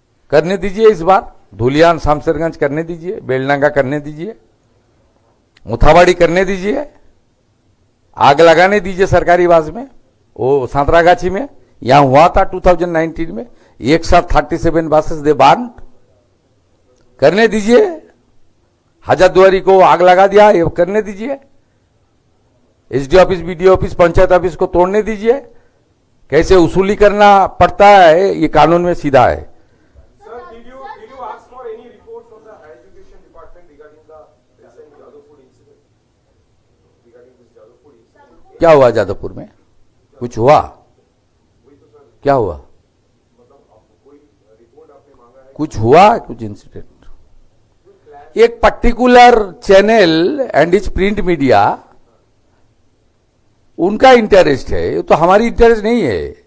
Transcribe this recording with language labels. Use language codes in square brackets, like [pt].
[hi] करने दीजिए, इस बार धुलियान शामसरगंज करने दीजिए, बेलडंगा करने दीजिए, मुथाबाड़ी करने दीजिए, आग लगाने दीजिए सरकारी बास में, वो सांतरागाछी में यहां हुआ था 2019 में, एक साथ 37 बासेस दे बांध करने दीजिए। हजारदुआरी को आग लगा दिया, ये करने दीजिए। SD office, BDO office, panchayat office को तोड़ने दीजिए। कैसे वसूली करना पड़ता है ये कानून में सीधा है। [en] Sir, did you ask for any reports from the higher education department regarding the recent Jadavpur incident? Regarding this Jadavpur incident? [hi] क्या हुआ जादवपुर में? कुछ हुआ? क्या हुआ? कोई रिपोर्ट आपने मांगा है? कुछ हुआ? कुछ इंसिडेंट? एक particular channel [en] and it's print media, [hi] उनका इंटरेस्ट है, ये तो हमारी इंटरेस्ट नहीं है।